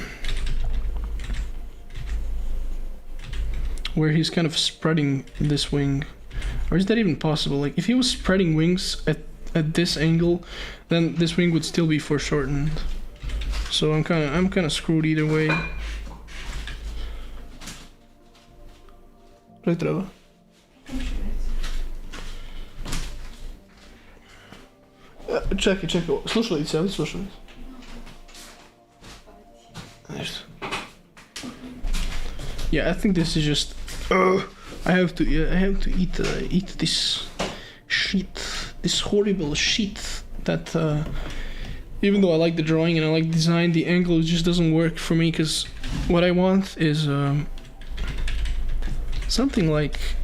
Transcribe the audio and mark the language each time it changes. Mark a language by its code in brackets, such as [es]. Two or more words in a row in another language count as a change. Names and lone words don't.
[en] Where he's kind of spreading this wing. Or is that even possible? Like, if he was spreading wings at this angle, then this wing would still be foreshortened. So I'm kind of screwed either way. Right there. [hr] Čekaj, slušali se, ali slušali? [en] Yeah, I think this is just... I have to eat this shit, this horrible shit that even though I like the drawing and I like the design, the angle just doesn't work for me, because what I want is something like...